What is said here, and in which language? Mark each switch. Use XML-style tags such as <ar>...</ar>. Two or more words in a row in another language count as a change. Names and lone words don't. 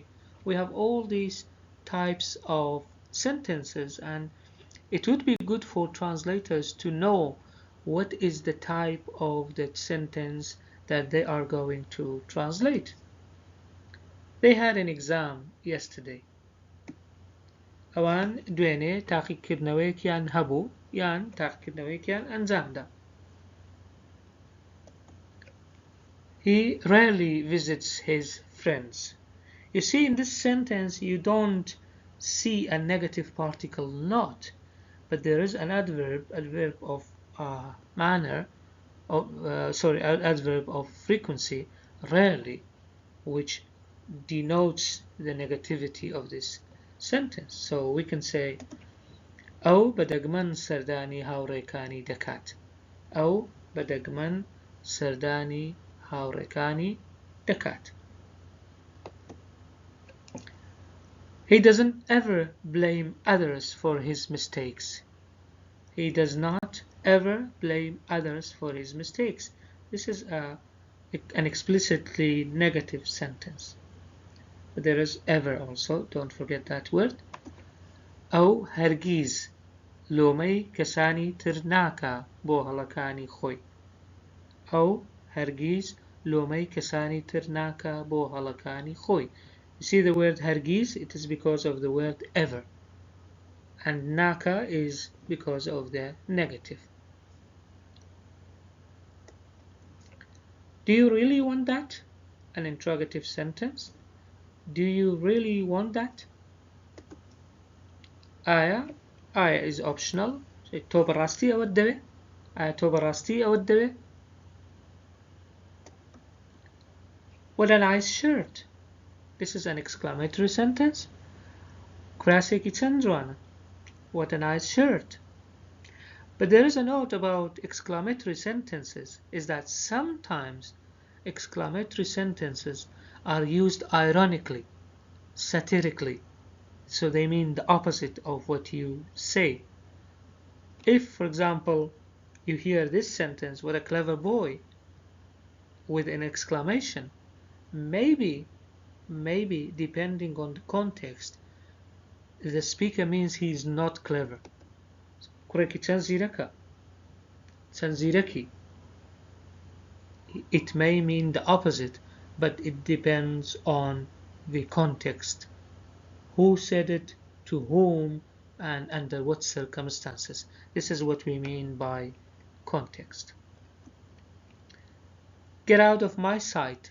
<en>We have all these types of sentences, and it would be good for translators to know what is the type of that sentence that they are going to translate. They had an exam yesterday.</en> <ckb>ئەوان دوێنێ تاقیکردنەوەیەکیان هەبوو یان تاقیکردنەوەیەکیان ئەنجامدا.</ckb> <en>He rarely visits his friends. You see, in this sentence you don't see a negative particle not, but there is an adverb of manner, adverb of frequency, rarely, which denotes the negativity of this sentence. So we can say</en> <ckb>ئەو بەدەگمەن سەردانی هاوڕێکانی دەکات. ئەو بەدەگمەن سەردانی هاوڕێکانی دەکات.</ckb> <en>He doesn't ever blame others for his mistakes. He does not ever blame others for his mistakes. This is an explicitly negative sentence. But there is ever also, don't forget that word.</en> <ckb>ئەو هەرگیز لۆمەی کەسانی تر ناکا بۆ هەڵەکانی خۆی. ئەو هەرگیز لۆمەی کەسانی تر ناکا بۆ هەڵەکانی خۆی.</ckb> <en>You see the word هەرگیز, it is because of the word ever. And naka is because of the negative. Do you really want that? An interrogative sentence. Do you really want that? Aya is optional.</en> <ckb>تۆ بەڕاستی ئەوەت دەوێ؟ ئایا تۆ بەڕاستی ئەوەت دەوێ؟</ckb> <en>What a nice shirt. This is an exclamatory sentence.</en> <ckb>کراسێکی چەند جوانە.</ckb> <en>What a nice shirt. But there is a note about exclamatory sentences, is that sometimes exclamatory sentences are used ironically, satirically, so they mean the opposite of what you say. If, for example, you hear this sentence, what a clever boy, with an exclamation, maybe depending on the context, the speaker means he is not clever.</en> <ckb>کوڕێکی چەند زیرەکە. چەند زیرەکی.</ckb> <en>It may mean the opposite, but it depends on the context. Who said it, to whom, and under what circumstances. This is what we mean by context. Get out of my sight.</en>